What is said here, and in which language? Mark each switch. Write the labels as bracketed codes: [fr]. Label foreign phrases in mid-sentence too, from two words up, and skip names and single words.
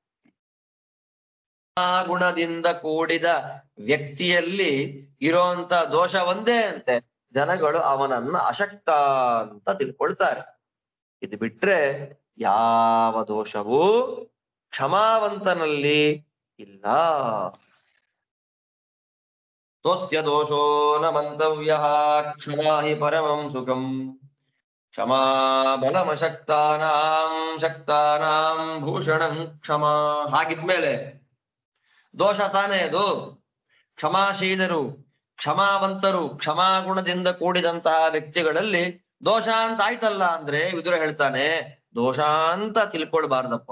[kn] ಆ ಗುಣದಿಂದ ಕೂಡಿದ ವ್ಯಕ್ತಿಯಲ್ಲಿ ಇರೋಂತ ದೋಷ ಒಂದೇ ಅಂತೆ, ಜನಗಳು ಅವನನ್ನ ಅಶಕ್ತ ಅಂತ ತಿಳ್ಕೊಳ್ತಾರೆ. ಇದು ಬಿಟ್ರೆ ಯಾವ ದೋಷವೂ ಕ್ಷಮಾವಂತನಲ್ಲಿ ಇಲ್ಲ. [sa] ಸ್ವಸ್ಯ ದೋಷೋ ನ ಮಂತವ್ಯ ಕ್ಷಮಾ ಹಿ ಪರಮಂ ಸುಖಂ ಕ್ಷಮಾ ಬಲಮಶಕ್ತಾನಾಂ ಶಕ್ತಾನಾಂ ಭೂಷಣಂ ಕ್ಷಮಾ. [kn] ಹಾಗಿದ್ಮೇಲೆ ದೋಷ ತಾನೇ ಅದು. ಕ್ಷಮಾಶೀಲರು, ಕ್ಷಮಾವಂತರು, ಕ್ಷಮಾಗುಣದಿಂದ ಕೂಡಿದಂತಹ ವ್ಯಕ್ತಿಗಳಲ್ಲಿ ದೋಷ ಅಂತ ಆಯ್ತಲ್ಲ ಅಂದ್ರೆ ವಿದುರ ಹೇಳ್ತಾನೆ ದೋಷ ಅಂತ ತಿಳ್ಕೊಳ್ಬಾರ್ದಪ್ಪ.